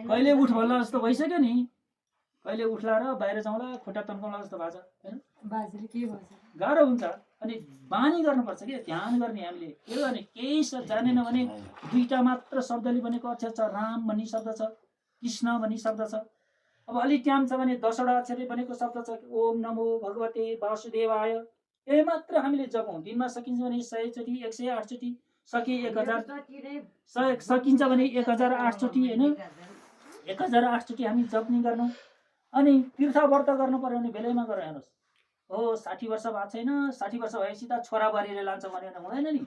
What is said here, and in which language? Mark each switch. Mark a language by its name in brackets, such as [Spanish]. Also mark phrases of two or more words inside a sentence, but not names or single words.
[Nepali] कहिले उठ भन्ला जस्तो भइसक्यो नि, कहिले उठ्ला र बाहिर जाउँला खुट्टा तन्काउला जस्तो भएको छ, होइन। गाह्रो हुन्छ। अनि बानी गर्नुपर्छ कि ध्यान गर्ने। हामीले के गर्ने, केही जानेन भने 2टा मात्र शब्दले बनेको अक्षर छ, राम भन्ने शब्द छ, कृष्ण भन्ने शब्द छ। अब अलिक टाइम छ भने 10वटा अक्षरले बनेको शब्द छ, [Sanskrit] ओम नमो भगवते वासुदेवाय। [Nepali] यही मात्र हामीले जपौँ। दिनमा सकिन्छ भने 100 चोटि, 108 चोटि, सके 1000, सकिन्छ भने 1008 चोटि, होइन, 1008 चोटि हामी जप्ने गर्छौँ। अनि तीर्थ व्रत गर्नु पर्यो भने बेलैमा गरौँ। हेर्नुहोस्, हो 60 वर्ष भएको छैन, 60 वर्ष भएपछि त छोरा बुहारीले लान्छ भने हुँदैन नि।